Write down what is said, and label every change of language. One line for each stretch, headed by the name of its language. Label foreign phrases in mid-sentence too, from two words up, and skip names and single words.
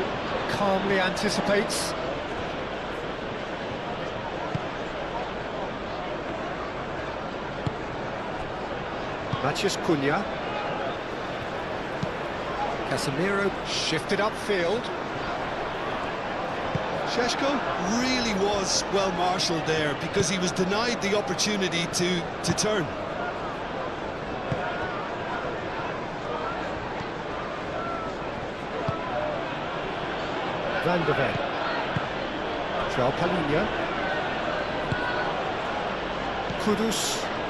English: Calmly anticipates. Matheus Cunha. Casemiro shifted upfield. Šeško really was well marshalled there because he was denied the opportunity to turn. Van de Ven. João Palhinha. Kudus.